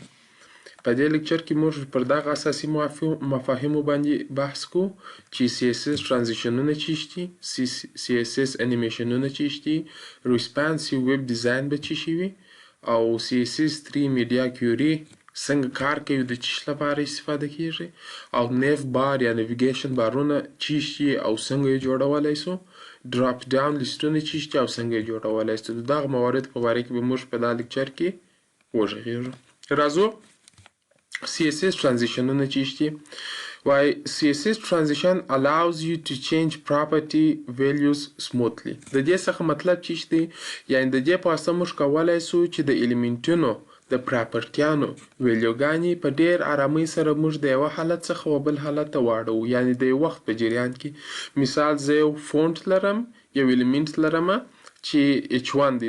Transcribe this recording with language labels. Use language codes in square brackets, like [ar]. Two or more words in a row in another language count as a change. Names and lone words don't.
[ps] په دې لیکچر کې موږ پر دغه اساسي مفاهیمو باندې بحث کوو چې CSS ترانزیشنونه چیشته دي، CSS انیمیشنونه چیشته دي، [en] responsive web design [ps] به چی شي وي او CSS3 [en] media query [ps] څنګه کار کوي، د چیش لپاره استفاده کیږي او [en] nav bar [ps] یا نیویګیشن بارونه چیشته او څنګه یې جوړولای سو، [en] drop down [ps] لیستونه چیشته او څنګه یې جوړولای سو. دغه موارد په باره کې به موږ په دا لیکچر کې وغږیږو. راځو CSS transitionونه چیشته دي. [en] Why CSS transition allows you to change property values smoothly. [ps] د دې څخه مطلب چیشته دی، یعنی د دې په واسطه موږ کولای سو چې د الیمنټونو د پراپرټیانو ویلیوګانې په ډیر آرامۍ سره موږ د یوه حالت څخه و بل حالت ته واړوو، یعنی د یو وخت په جریان کې. مثال زه یو فونټ لرم، یو الیمنټ لرم چې H1 دی.